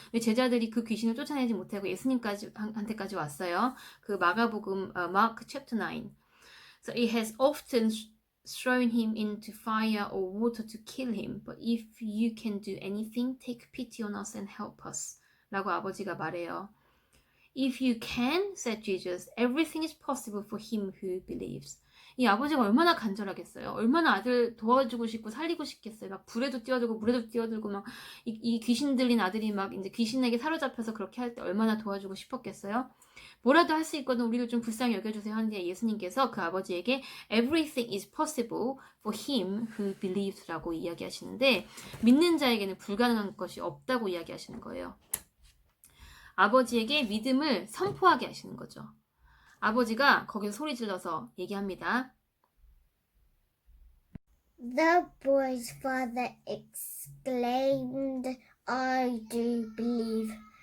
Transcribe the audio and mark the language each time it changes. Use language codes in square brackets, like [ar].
[ko] 제자들이 그 귀신을 쫓아내지 못하고 예수님한테까지 왔어요. [en] 그 마가복음 Mark chapter 9. So it has often thrown him into fire or water to kill him. But if you can do anything, take pity on us and help us. [ko] 라고 아버지가 말해요. [en] If you can, said Jesus, everything is possible for him who believes. [ko] 이 아버지가 얼마나 간절하겠어요. 얼마나 아들 도와주고 싶고 살리고 싶겠어요. 막 불에도 뛰어들고 물에도 뛰어들고 막 이 귀신 들린 아들이 막 이제 귀신에게 사로잡혀서 그렇게 할 때 얼마나 도와주고 싶었겠어요. 뭐라도 할 수 있거든 우리를 좀 불쌍히 여겨주세요 하는데 예수님께서 그 아버지에게 [en] everything is possible for him who believes [ko] 라고 이야기하시는데 믿는 자에게는 불가능한 것이 없다고 이야기하시는 거예요. 아버지에게 믿음을 선포하게 하시는 거죠. 아버지가 거기서 소리 질러서 얘기합니다. [en] The boy's father exclaimed, I do believe.